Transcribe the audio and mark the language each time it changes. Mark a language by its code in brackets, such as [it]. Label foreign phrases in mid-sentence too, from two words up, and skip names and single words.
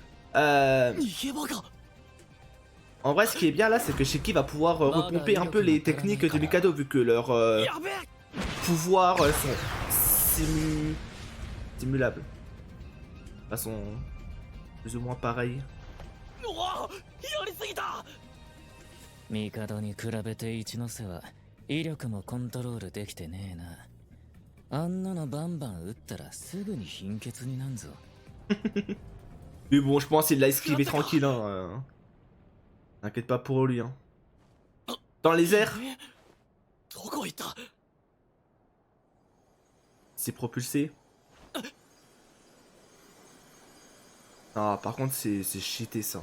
[fr] En vrai, ce qui est bien là, c'est que Shiki va pouvoir repomper un peu les techniques de Mikado, vu que leurs pouvoirs sont simulables. Enfin, sont plus ou moins pareils. [ja] 帝に比べて一ノ瀬は威力もコントロールできてねえな。あんなのバンバン撃ったらすぐに貧血になんぞ。 [fr] Mais bon, je pense qu'il l'a esquivé tranquille. Hein. T'inquiète pas pour lui. Hein. Dans les airs. Il s'est propulsé. Ah, par contre, c'est cheaté ça.